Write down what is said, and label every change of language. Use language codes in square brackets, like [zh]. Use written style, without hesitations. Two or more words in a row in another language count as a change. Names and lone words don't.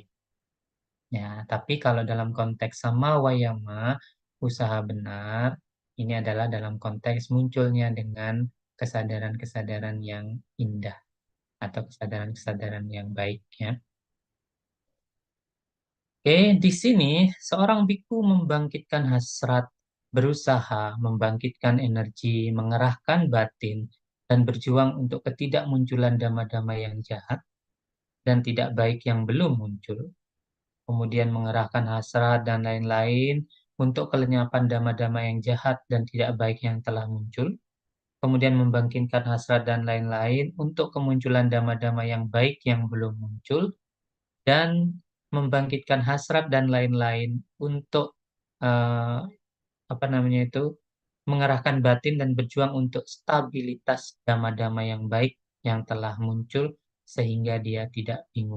[id] Ya, tapi kalau dalam konteks [pi] sama wayama, [id] usaha benar, ini adalah dalam konteks munculnya dengan kesadaran-kesadaran yang indah atau kesadaran-kesadaran yang baik, ya. Oke, di sini seorang biku membangkitkan hasrat, berusaha membangkitkan energi, mengerahkan batin, dan berjuang untuk ketidakmunculan dhamma-dhamma yang jahat dan tidak baik yang belum muncul. Kemudian mengerahkan hasrat dan lain-lain untuk kelenyapan dhamma-dhamma yang jahat dan tidak baik yang telah muncul. Kemudian membangkitkan hasrat dan lain-lain untuk kemunculan dhamma-dhamma yang baik yang belum muncul, dan membangkitkan hasrat dan lain-lain untuk eh, apa namanya itu mengerahkan batin dan berjuang untuk stabilitas dhamma-dhamma yang baik yang telah muncul sehingga dia tidak bingung.